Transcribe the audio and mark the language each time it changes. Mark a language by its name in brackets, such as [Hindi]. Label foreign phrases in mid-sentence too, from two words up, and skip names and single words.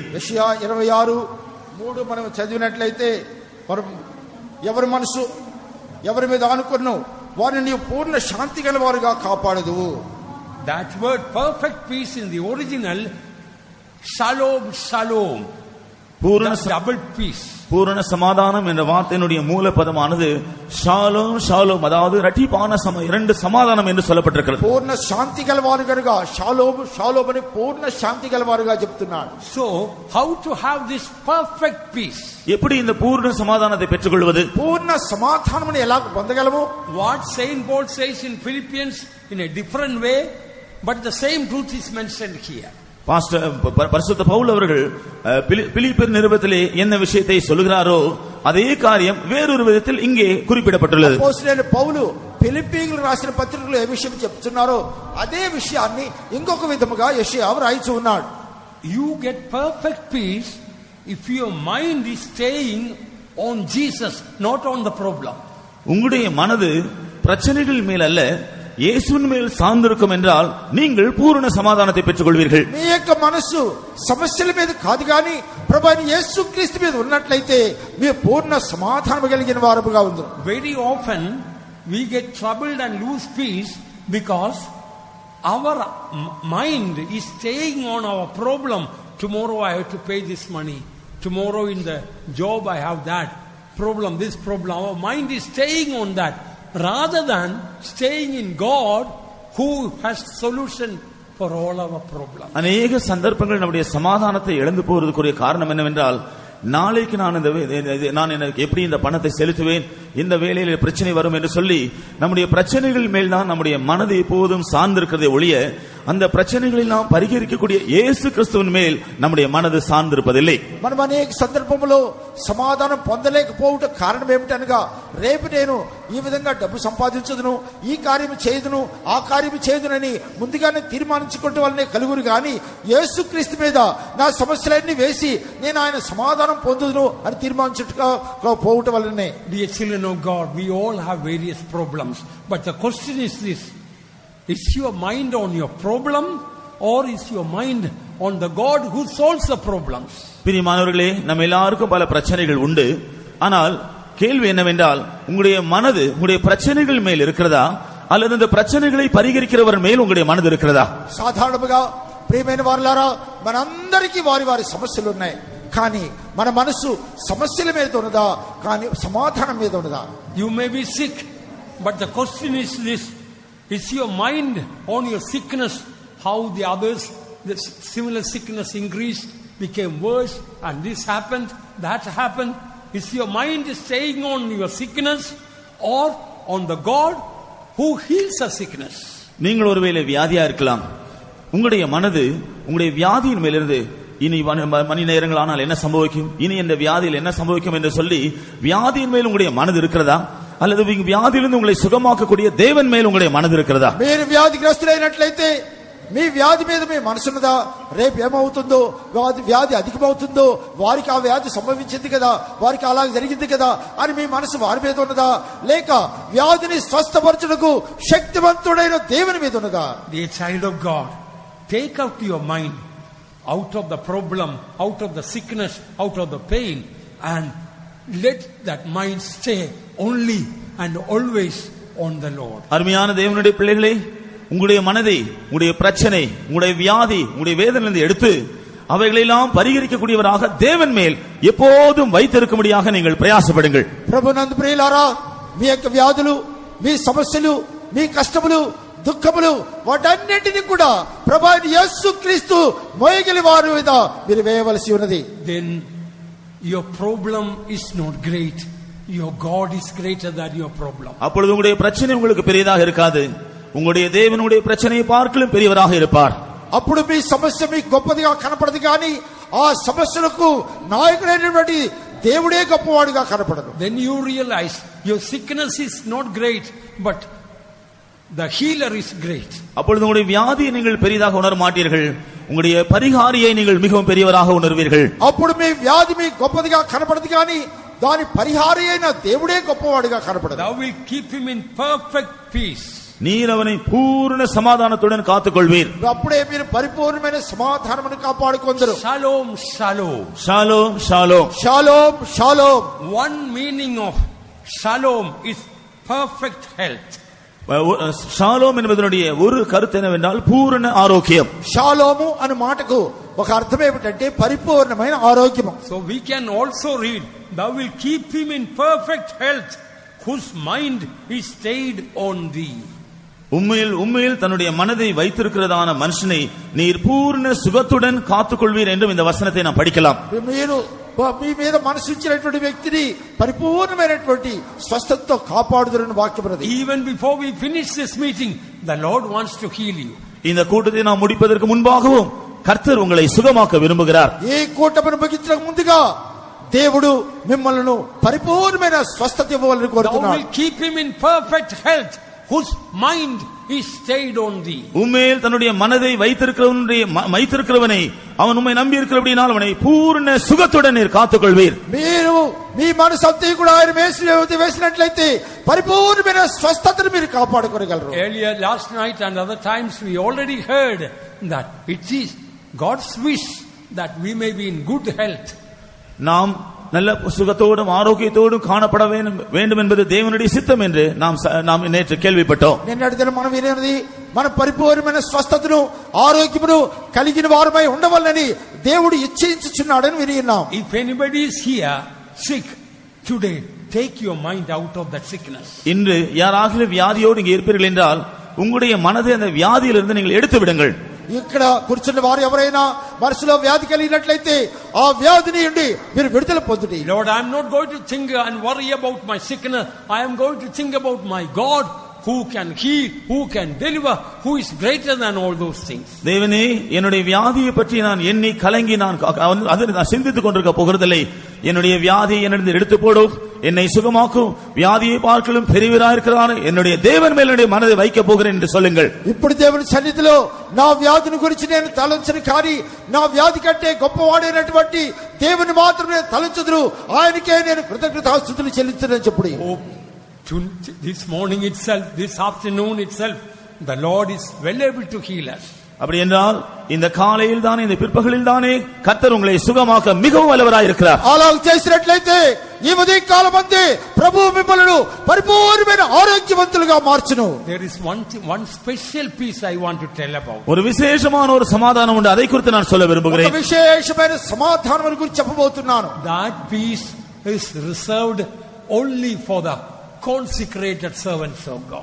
[Telugu] యెషయా 26:3 మనం చదివినట్లయితే ఎవరి మనసు ఎవరి మీద ఆనుకొను వారిని నీవు పూర్ణ శాంతి గలవారుగా కాపాడదువు. [English] That word perfect peace in the original, [Hebrew] שלום שלום, [English] double peace. [Tamil] பூரண சமாதானம் என்ற வார்த்தையினுடைய மூல பதமானது [Hebrew] שלום שלום, [Tamil] அதாவது இரட்டிப்பான இரண்டு சமாதானம் என்று சொல்லப்பட்டிருக்கிறது. [Telugu] పూర్ణ శాంతి గలవారుగా [Hebrew] שלום שלום [Telugu] అని పూర్ణ శాంతి గలవారుగా చెప్తున్నాడు. [English] So how to have this perfect peace? [Tamil] எப்படி இந்த பூர்ண சமாதானத்தை பெற்றுக்கொள்வது? [Telugu] పూర్ణ సమాధానమును ఎలా పొందగలము? [English] What Saint Paul says in Philippians in a different way, but the same truth is mentioned here. [Tamil] பரிசுத்த பவுல் அவர்கள் பிலிப்பியர் நிருபத்திலே என்ன விஷயத்தை சொல்கிறாரோ அதே காரியம் வேறொரு விதத்தில் இங்கே குறிப்பிடப்பட்டுள்ளது. [Telugu] அப்போஸ்தலன் పౌలు ఫిలిప్పీయులకు రాసిన పత్రికలో ఏ విషయం చెప్తున్నారో అదే విషయాన్ని ఇంకొక విధముగా యెషయా రాయించి ఉన్నాడు. [English] You get perfect peace if your mind is staying on Jesus, not on the problem. [Tamil] உங்களுடைய மனது பிரச்சனைகள் மேல் அல்ல இயேசுவின் மேல் சார்ந்திருக்கும் என்றால் நீங்கள் பூரண சமாதானத்தை பெற்றுக்கொள்வீர்கள். [Telugu] మీ యొక్క మనసు సమస్యల మీద కాదు గాని ప్రభువైన యేసుక్రీస్తు మీద ఉన్నట్లయితే మీరు పూర్ణ సమాధానం కలిగిన వారుగా ఉందరు. [English] Very often we get troubled and lose peace because our mind is staying on our problem. Tomorrow I have to pay this money. Tomorrow in the job I have that problem, this problem. Our mind is staying on that, rather than staying in God who has solution for all our problems. [Tamil] அநேக சந்தர்ப்பங்கள் நம்முடைய சமாதானத்தை இழந்து போவதற்குரிய காரணம் என்னவென்றால் நாளைக்கு நான் எனக்கு எப்படி இந்த பணத்தை செலுத்துவேன், இந்த வேலையில பிரச்சனை வரும் என்று சொல்லி நம்முடைய பிரச்சனைகள் மேல் தான் நம்முடைய மனது எப்போதும் சார்ந்திருக்கிறதை ஒழிய அந்த பிரச்சனைகளில் நாம் பரிகரிக்கக்கூடிய இயேசு கிறிஸ்துவின் மேல் நம்முடைய மனது சார்ந்திருப்பதில்லை. [Telugu] మనం అనేక సందర్భములో సమాధానం పొందలేకపోవట కారణం ఏమిటనగా రేపు నేను ఈ విధంగా డబ్బు సంపాదించదును, ఈ కార్యము చేయదును, ఆ కార్యము చేయదునని ముందుగానే తీర్మానించుకోవడం వల్లనే కలుగురు గాని యేసుక్రీస్తు మీద నా సమస్యలన్నీ వేసి నేను ఆయన సమాధానం పొందుదును అని తీర్మానించుకోవడం వల్లనే. [English] Dear children of God, we all have various problems, but the question is this: is your mind on your problem or is your mind on the God who solves the problems? [Tamil] பிரியமானவர்களே, நம்ம எல்லாருக்கும் பல பிரச்சனைகள் உண்டு. ஆனால் கேள்வி என்னவென்றால் உங்களுடைய மனது உங்களுடைய பிரச்சனைகள் மேல் இருக்கிறதா அல்லது இந்த பிரச்சனைகளை பரிகரிக்கிறவர் மேல் உங்களுடைய மனது இருக்கிறதா? [Telugu] సాధారణంగా ప్రియమైన వారులారా మనందరికీ వారి వారి సమస్యలు ఉన్నాయి. కానీ మన మనసు సమస్యల మీద ఉన్నదా కానీ సమాధానం మీద ఉన్నదా? [English] You may be sick, but the question is this: is your mind on your sickness? How the others, the similar sickness increased, became worse, and this happened, that happened. Is your mind staying on your sickness or on the God who heals a sickness? [Tamil] நீங்கள் ஒருவேளை வியாதியா இருக்கலாம். உங்களுடைய மனது உங்களுடைய வியாதியின் மேலிருந்து இனி மணி நேரங்கள் ஆனால் என்ன சம்பவிக்கும், இனி இந்த வியாதியில் என்ன சம்பவிக்கும் என்று சொல்லி வியாதியின் மேல் உங்களுடைய மனது இருக்கிறதா, அல்லது வியாதியிலிருந்து உங்களை சுகமாக்கக்கூடிய தேவன் மேல் உங்களுடைய மனது இருக்கிறதா? [Telugu] మీరు వ్యాధిగ్రస్తులైనట్లయితే మీ వ్యాధి మీద మీ మనసున్నదా? రేపు ఏమవుతుందో, వ్యాధి అధికమవుతుందో, వారికి ఆ వ్యాధి సంభవించింది కదా, వారికి అలా జరిగింది కదా అని మీ మనసు వారి మీద ఉన్నదా? లేక వ్యాధిని స్వస్థపరచుటకు శక్తివంతుడైన దేవుని మీద ఉన్నదా? [English] Dear child of God, take out your mind out of the problem, out of the sickness, out of the pain, and let that mind stay only and always on the Lord. [Tamil] அருமையான தேவனுடைய பிள்ளைகளே, உங்களுடைய மனதை உங்களுடைய பிரச்சனை, உங்களுடைய வியாதி, உங்களுடைய வேதனையிலிருந்து எடுத்து அவைகளெல்லாம் பரிகரிக்கக்கூடியவராக தேவன் மேல் எப்போதும் வைத்திருக்கும்படியாக நீங்கள் பிரயாசப்படுங்கள். [Telugu] ప్రభునందు ప్రియులారా, మీ యొక్క వ్యాధులు, మీ సమస్యలు, మీ కష్టములు, దుఃఖములు వాటన్నిటిని కూడా ప్రభువైన యేసుక్రీస్తు మోయగలి వారి మీద మీరు వేయవలసి ఉన్నది. [English] Then your problem is not great. Your God is greater than your problem. [Tamil] அப்பொழுது உங்களுடைய பிரச்சனை உங்களுக்கு பெரியதாக இருக்காது. உங்களுடைய தேவனுடைய பிரச்சனையை பார்க்கலும் பெரியவராக இருப்பார். [Telugu] అప్పుడు మీ సమస్య మీకు గొప్పదిగా కనపడదు కానీ ఆ సమస్యలకు నాయకుడైనటువంటి దేవుడే గొప్పవాడిగా కనపడదు. [English] Then you realize your sickness is not great, but the healer is great. [Tamil] அப்பொழுது உங்களுடைய வியாதியை நீங்கள் பெரியதாக உணர மாட்டீர்கள், உங்களுடைய பரிகாரியை நீங்கள் மிகவும் பெரியவராக உணர்வீர்கள். [Telugu] అప్పుడు మీ వ్యాధి మీకు గొప్పదిగా కనపడదు కానీ దాని పరిహారి అయిన దేవుడే గొప్పవాడిగా కనపడదు. [English] Thou will keep him in perfect peace. [Tamil] நீர் அவனை பூர்ண சமாதானத்துடன் காத்துக்கொள்வீர். [Telugu] అప్పుడే మీరు పరిపూర్ణమైన సమాధానమును కాపాడుకొందరు. [Hebrew] שלום, שלום. שלום שלום. שלום שלום. [English] One meaning of shalom is perfect health. [Tamil] ஷாலோம் என்பதனுடைய ஒரு கருத்து என்னவென்றால் பூரண ஆரோக்கியம். [Telugu] షాలోము అనే మాటకు ఒక అర్థం ఏమిటంటే పరిపూర్ణమైన ఆరోగ్యం. [English] So we can also read, thou will keep him in perfect health whose mind is stayed on thee. [Tamil] உண்மையில் தன்னுடைய மனதை வைத்திருக்கிறதான மனுஷனை நீர் பூர்ண சுகத்துடன் காத்துக்கொள்வீர் என்றும் இந்த வசனத்தை நாம் படிக்கலாம். [Telugu] మీరు మీ మీద మనసు ఇచ్చినటువంటి వ్యక్తిని పరిపూర్ణమైనటువంటి స్వస్థతతో కాపాడుదురని వాక్యం ఉన్నది. [English] Even before we finish this meeting, the Lord wants to heal you. [Tamil] இந்த கூட்டத்தை நாம் முடிப்பதற்கு முன்பாகவும் கர்த்தர் உங்களை சுகமாக்க விரும்புகிறார். [Telugu] ఈ కూటమిని ముగించడానికి ముందుగా దేవుడు మిమ్మల్ని పరిపూర్ణమైన స్వస్థత ఇవ్వాలని కోరుతున్నాడు. [English] Thou will keep him in perfect health whose mind is stayed on thee. [Tamil] உண்மையில் தன்னுடைய மனதை வைத்திருக்கிறவனை அவன் உம்மை நம்பி இருக்கிறபடியால் அவனை பூர்ண சுகத்துடன் நீர் காத்துக்கொள்வீர். [Telugu] మీరు మీ మనసు అంతా కూడా ఆయన వేసినట్లయితే పరిపూర్ణమైన స్వస్థతను మీరు కాపాడుకోగలరు. [English] Earlier last night and other times we already heard that it is God's wish that we may be in good health. [Tamil] நாம் நல்ல சுகத்தோடும் ஆரோக்கியத்தோடும் காணப்பட வேண்டும் என்பது தேவனுடைய சித்தம் என்று நாம் நேற்று கேள்விப்பட்டோம். [Telugu] నిన్నటి దినం మనం వినేది మన పరిపూర్ణమైన స్వస్థతను ఆరోగ్యమును కలిగిన వారమై ఉండవాలని దేవుడు ఇచ్ఛించుచున్నాడని వినిన్నాం. [English] If anybody is here sick today, take your mind out of that sickness. [Tamil] இன்று யாராகிலும் வியாதியோடு இங்கே இருப்பீர்கள் என்றால் உங்களுடைய மனதை அந்த வியாதியிலிருந்து நீங்கள் எடுத்து விடுங்கள். [Telugu] ఇక్కడ కూర్చున్న వారు ఎవరైనా మనసులో వ్యాధి కలిగినట్లయితే ఆ వ్యాధిని నుండి మీరు విడుదల పొందుడి. [English] Lord, I am not going to think and worry about my sickness. I am going to think about my God who can heal, who can deliver, who is greater than all those things. [Tamil] தேவனே, என்னுடைய வியாதியை பற்றி நான் எண்ணி கலங்கி நான் சிந்தித்துக் கொண்டிருக்க போகிறதில்லை. என்னுடைய வியாதியை என்னிடம் எடுத்து போடும், என்னை சுகமாக்கும், வியாதியை பார்க்கலும் பெரியவராயிருக்கிறான் என்னுடைய தேவன் மேல் என்னுடைய மனதை வைக்க போகிறேன் என்று சொல்லுங்கள். [Telugu] ఇప్పుడు దేవుని సన్నిధిలో నా వ్యాధిని గురించి నేను తలంచను కానీ నా వ్యాధి కంటే గొప్పవాడైనటువంటి దేవుని మాత్రమే తలంచుదురు, ఆయనకే నేను కృతజ్ఞతాస్తుతులు చెల్లించునని చెప్పుడి. [English] This morning itself, this afternoon itself, the Lord is well able to heal us. [Tamil] அப்படி என்றால் இந்த காலையில் தானே இந்த பிற்பகலில் தானே கர்த்தர் உங்களை சுகமாக்க மிகவும் வல்லவராய் இருக்கிறார். [Telugu] అలా చేసినట్లయితే ఈ ఉదయ కాలమందే ప్రభువు మిమ్మల్ని పరిపూర్ణమైన ఆరోగ్యవంతులుగా మార్చును. [English] There is one special piece I want to tell about. [Tamil] ஒரு விசேஷமான ஒரு சமாதானம் உண்டு, அதை குறித்து நான் சொல்ல விரும்புகிறேன். [Telugu] ఒక విశేషమైన సమాధానం గురించి చెప్పబోతున్నాను. [English] That peace is reserved only for the consecrated servants of God.